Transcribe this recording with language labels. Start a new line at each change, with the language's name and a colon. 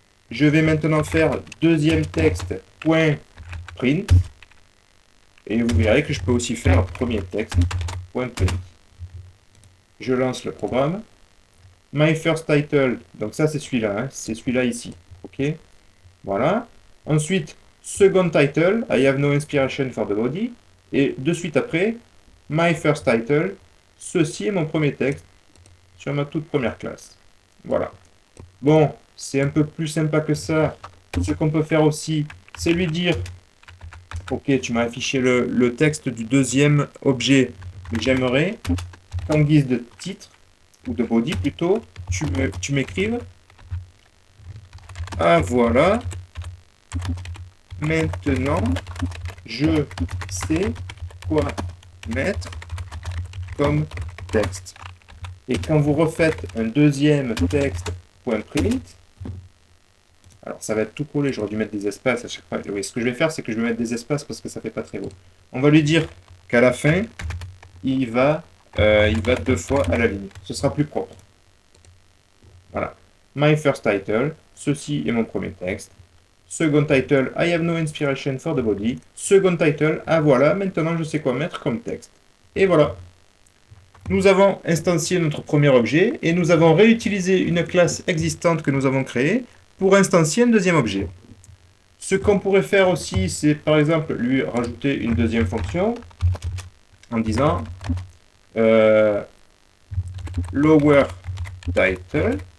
French: Je vais maintenant faire deuxième texte point print. Et vous verrez que je peux aussi faire premier texte point print. Je lance le programme.
English: My first title,
French: donc ça c'est celui-là, hein, c'est celui-là ici. Ok. Voilà.
English: Ensuite, second title, I have no inspiration for the body.
French: Et de suite après,
English: my first title,
French: ceci est mon premier texte sur ma toute première classe. Voilà. Bon, c'est un peu plus sympa que ça. Ce qu'on peut faire aussi, c'est lui dire ok, tu m'as affiché le texte du deuxième objet, mais j'aimerais qu'en guise de titre, ou de body plutôt, tu m'écrives ah voilà, maintenant je sais quoi mettre comme texte. Et quand vous refaites un deuxième texte point .print, alors ça va être tout collé, j'aurais dû mettre des espaces à chaque fois. Oui, ce que je vais faire, c'est que je vais mettre des espaces parce que ça fait pas très beau. On va lui dire qu'à la fin, il va deux fois à la ligne. Ce sera plus propre. Voilà.
English: My first title,
French: ceci est mon premier texte.
English: Second title, I have no inspiration for the body. Second title,
French: ah voilà, maintenant je sais quoi mettre comme texte. Et voilà. Nous avons instancié notre premier objet et nous avons réutilisé une classe existante que nous avons créée pour instancier un deuxième objet. Ce qu'on pourrait faire aussi, c'est par exemple lui rajouter une deuxième fonction en disant lower title.